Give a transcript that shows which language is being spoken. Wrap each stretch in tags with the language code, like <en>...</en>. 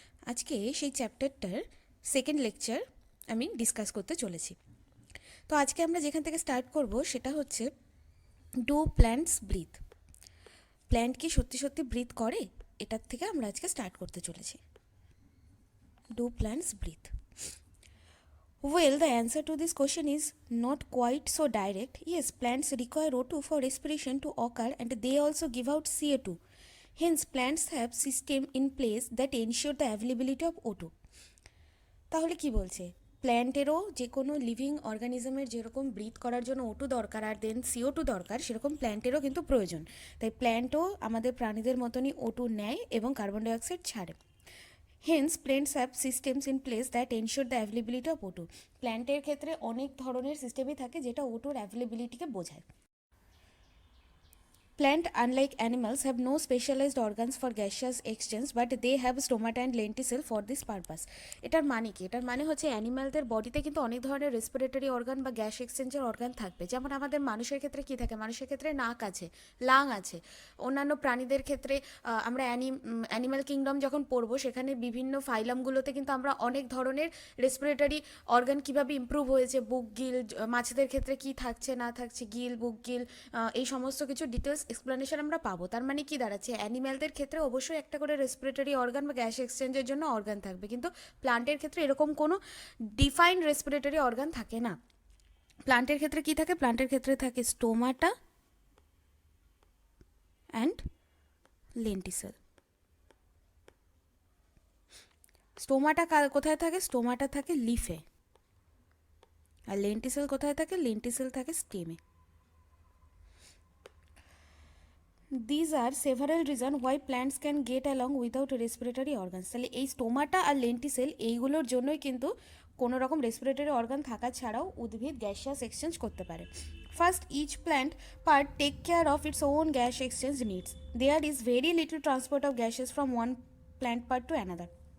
<bn>আজকে সেই চ্যাপ্টারটার second lecture আমি ডিসকাস করতে চলেছি। তো আজকে আমরা যেখান থেকে স্টার্ট করব সেটা হচ্ছে</bn> <en>Do plants breathe.</en> <bn>প্ল্যান্ট কি সত্যি সত্যি ব্রিথ করে, এটার থেকে আমরা আজকে স্টার্ট করতে চলেছি।</bn> <en>Do plants breathe? Well, the answer to this question is not quite so direct. Yes, plants require O2 for respiration to occur and they also give out CO2. Hence, plants have system in place that ensure the availability of O2.</en> <bn>তাহলে কি বলছে, প্ল্যান্টেরও যে কোনো living অর্গানিজমের যেরকম breathe করার জন্য O2 দরকার আর দেন CO2 দরকার, সেরকম প্ল্যান্টেরও কিন্তু প্রয়োজন। তাই প্ল্যান্টও আমাদের প্রাণীদের মতনই O2 নেয় এবং কার্বন ডাইঅক্সাইড ছাড়ে।</bn> <en>Hence plants have systems in place that ensure the availability of O2।</en> <bn>প্ল্যান্টের ক্ষেত্রে অনেক ধরনের সিস্টেমই থাকে যেটা O2-র অ্যাভেলেবিলিটিকে বোঝায়।</bn> <en>Plant, unlike animals, have no specialized organs for gaseous exchange, but they have stomata and lenticel for this purpose.</en> <bn>এটার মানে কি? এটার মানে হচ্ছে অ্যানিমালদের বডিতে কিন্তু অনেক ধরনের রেসপিরেটরি অর্গান বা গ্যাস এক্সচেঞ্জের অর্গান থাকবে। যেমন আমাদের মানুষের ক্ষেত্রে কি থাকে? মানুষের ক্ষেত্রে নাক আছে, লাং আছে। অন্যান্য প্রাণীদের ক্ষেত্রে আমরা অ্যানিমাল কিংডম যখন পড়বো সেখানে বিভিন্ন ফাইলামগুলোতে কিন্তু আমরা অনেক ধরনের রেসপিরেটরি অর্গান কীভাবে ইমপ্রুভ হয়েছে, বুক গিল, মাছেদের ক্ষেত্রে কি থাকছে না থাকছে, গিল, বুক গিল, এই সমস্ত কিছু ডিটেলস এক্সপ্লেনেশন আমরা পাবো। তার মানে কি দাঁড়াচ্ছে, অ্যানিম্যালদের ক্ষেত্রে অবশ্যই একটা করে রেসপিরেটরি অর্গান বা গ্যাস এক্সচেঞ্জের জন্য অর্গান থাকবে, কিন্তু প্লান্টের ক্ষেত্রে এরকম কোনো ডিফাইন্ড রেসপিরেটরি অর্গান থাকে না। প্লান্টের ক্ষেত্রে কি থাকে? প্লান্টের ক্ষেত্রে থাকে স্টোমাটা অ্যান্ড লেন্টিসেল। স্টোমাটা কোথায় থাকে? স্টোমাটা থাকে লিফে। আর লেন্টিসেল কোথায় থাকে? লেন্টিসেল থাকে স্টেমে।</bn> <en>These are several reasons why plants can get along without respiratory organs.</en> <bn>তাহলে এই স্টোমাটা আর লেন্টিসেল এইগুলোর জন্যই কিন্তু কোনো রকম রেসপিরেটরি অর্গান থাকা ছাড়াও উদ্ভিদ গ্যাসিয়াস এক্সচেঞ্জ করতে পারে।</bn> <en>First, each plant part take care of its own gas exchange needs. There is very little transport of gases from one plant part to another.</en>